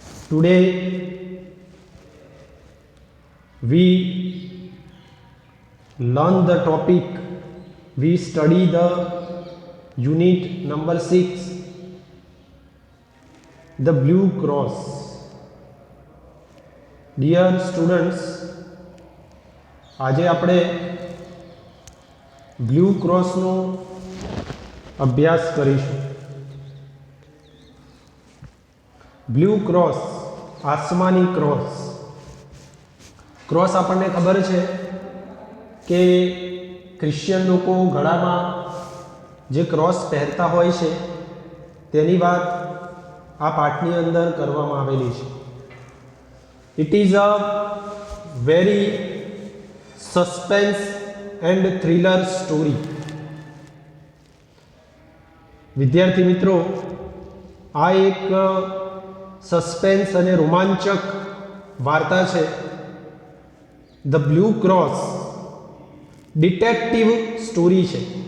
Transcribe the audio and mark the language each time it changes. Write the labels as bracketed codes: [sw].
[en] Today, we learn the topic, we study the unit number 6, the Blue Cross. Dear students, [gu] આજે આપણે blue ક્રોસનો અભ્યાસ કરીશું. Blue cross, આસમાની cross. Cross આપણને ખબર છે કે ક્રિશ્ચિયન લોકો ગળામાં જે ક્રોસ પહેરતા હોય છે તેની વાત આ પાઠની અંદર કરવામાં આવેલી છે. [en] It is a very suspense and thriller story. [gu] વિદ્યાર્થી મિત્રો, આ એક સસ્પેન્સ અને રોમાંચક વાર્તા છે. The blue cross detective story છે.